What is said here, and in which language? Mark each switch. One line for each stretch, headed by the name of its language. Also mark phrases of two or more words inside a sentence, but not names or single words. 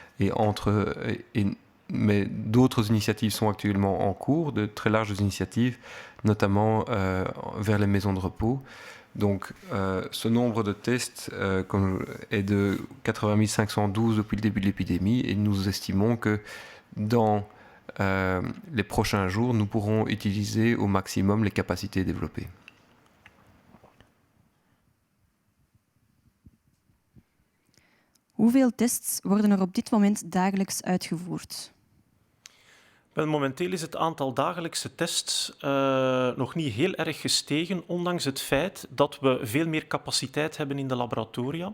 French: Mais d'autres initiatives sont actuellement en cours, de très larges initiatives, notamment vers les maisons de repos. Donc ce nombre de tests est de 80 512 depuis le début de l'épidémie et nous estimons que dans les prochains jours, nous pourrons utiliser au maximum les capacités développées.
Dutch: Hoeveel tests worden op dit moment dagelijks uitgevoerd? Wel, momenteel is het aantal dagelijkse tests nog niet heel erg gestegen, ondanks het feit dat we veel meer capaciteit hebben in de laboratoria.